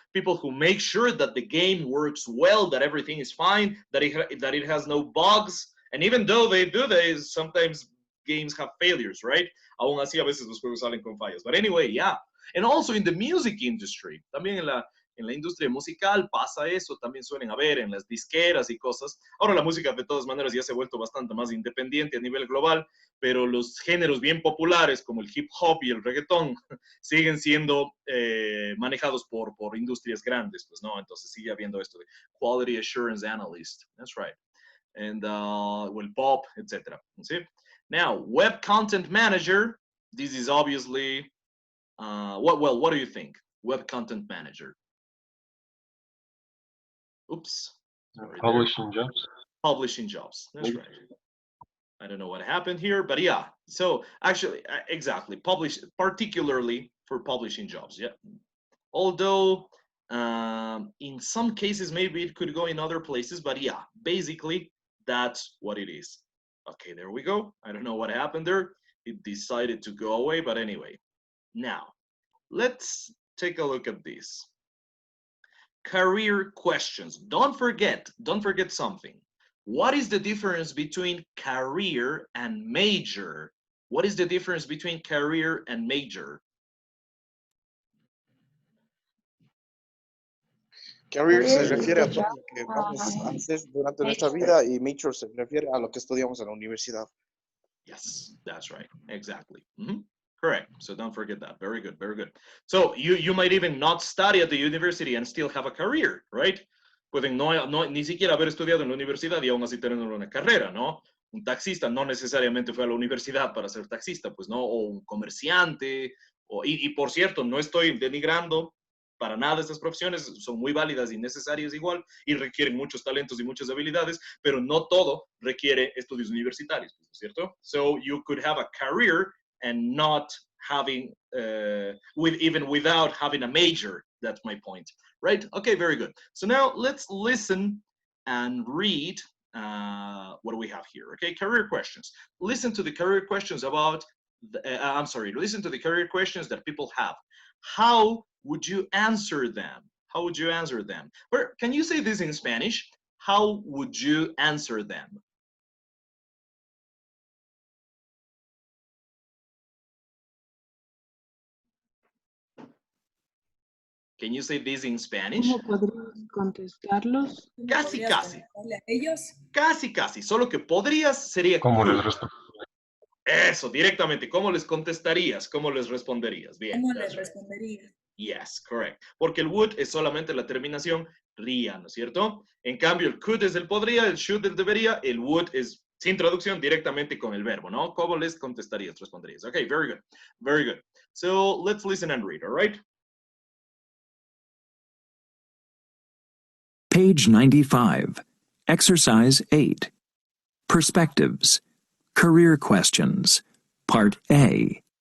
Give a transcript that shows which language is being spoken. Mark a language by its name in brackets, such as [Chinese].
[English] People who make sure that the game works well, that everything is fine, that it has no bugs. And even though they sometimes games have failures, right? [Spanish] Aún así a veces los juegos salen con fallas. [English] But anyway, yeah. And also in the music industry, [Spanish] también en la industria musical pasa eso, también suelen haber en las disqueras y cosas. Ahora la música de todas maneras ya se ha vuelto bastante más independiente a nivel global, pero los géneros bien populares como el hip hop y el reggaetón siguen siendo manejados por industrias grandes, pues no, entonces sigue habiendo esto de quality assurance analyst, [English] that's right, and well, pop, etc. [Spanish] ¿Sí? [English] Now, web content manager, this is obviously, what do you think? Web content manager. Oops. Publishing jobs. Publishing jobs. That's right. I don't know what happened here, but yeah. So actually, exactly, particularly for publishing jobs. Yeah. Although in some cases maybe it could go in other places, but yeah, basically that's what it is. Okay, there we go. I don't know what happened there. It decided to go away, but anyway. Now, let's take a look at this. Career questions. Don't forget something. What is the difference between career and major? What is the difference between career and major? [Spanish] Career se refiere a todo lo que vamos a hacer durante nuestra vida y major se refiere a lo que estudiamos en la universidad. [English] Yes, that's right. Exactly. Correct. So don't forget that. Very good. Very good. So you might even not study at the university and still have a career, right? [Spanish] Pueden ni siquiera haber estudiado en la universidad y aún así tener una carrera, ¿no? Un taxista no necesariamente fue a la universidad para ser taxista, pues no, o un comerciante, y por cierto, no estoy denigrando para nada estas profesiones, son muy válidas y necesarias igual, y requieren muchos talentos y muchas habilidades, pero no todo requiere estudios universitarios, ¿cierto? [English] So you could have a career and not having, even without having a major. That's my point, right? Okay, very good. So now let's listen and read what do we have here, okay? Career questions. Listen to the career questions about, listen to the career questions that people have. How would you answer them? How would you answer them? Or can you say this in Spanish? How would you answer them? Can you say this in Spanish? [Spanish] ¿Cómo podrías contestarlos? Casi, casi. Ellos? Casi, casi. Solo que podrías sería. ¿Cómo les responderías? Eso, directamente. ¿Cómo les contestarías? ¿Cómo les responderías? Bien. ¿Cómo les responderías? [English] Yes, correct. [Spanish] Porque el would es solamente la terminación ría, ¿no es cierto? En cambio, el could es el podría, el should el debería, el would es sin traducción directamente con el verbo, ¿no? ¿Cómo les contestarías, responderías? [English] Okay, very good. Very good. So let's listen and read, all right? Page 95, Exercise 8, Perspectives, Career Questions, Part A.